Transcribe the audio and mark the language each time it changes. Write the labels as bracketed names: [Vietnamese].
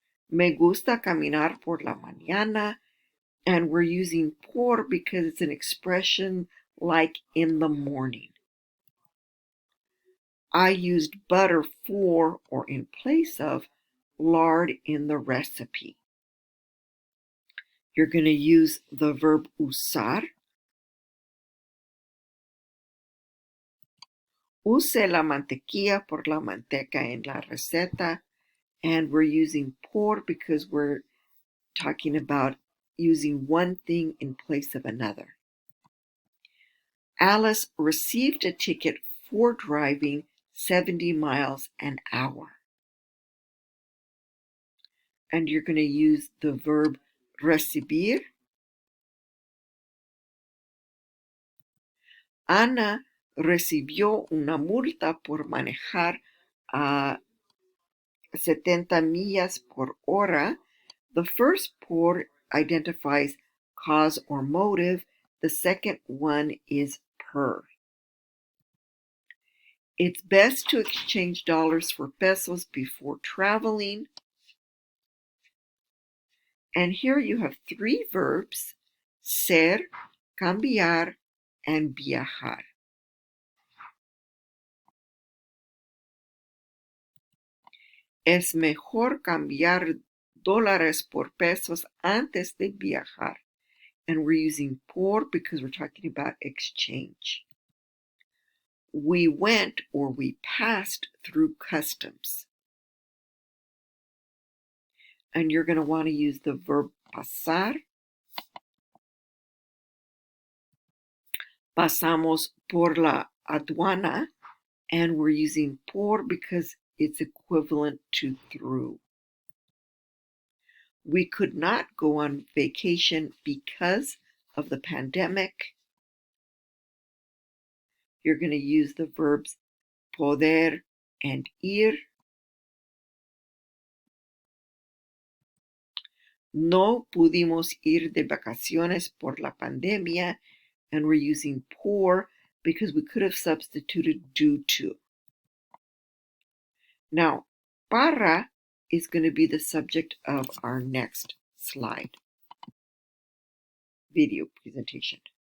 [Spanish] Me gusta caminar por la mañana, [English] and we're using por because it's an expression like in the morning. I used butter for or in place of lard in the recipe. You're going to use the verb usar. [Spanish] Use la mantequilla por la manteca en la receta. [English] And we're using por because we're talking about using one thing in place of another. Alice received a ticket for driving 70 miles an hour. And you're going to use the verb recibir. [Spanish] Ana recibió una multa por manejar a 70 millas por hora. [English] The first por identifies cause or motive. The second one is per. It's best to exchange dollars for pesos before traveling. And here you have 3 verbs, ser, cambiar, and viajar. [Spanish] Es mejor cambiar dólares por pesos antes de viajar. [English] And we're using por because we're talking about exchange. We went or we passed through customs. And you're going to want to use the verb pasar. [Spanish] Pasamos por la aduana, [English] and we're using por because it's equivalent to through. We could not go on vacation because of the pandemic. You're going to use the verbs poder and ir. [Spanish] No pudimos ir de vacaciones por la pandemia, [English] and we're using por because we could have substituted due to. Now, para is going to be the subject of our next slide video presentation.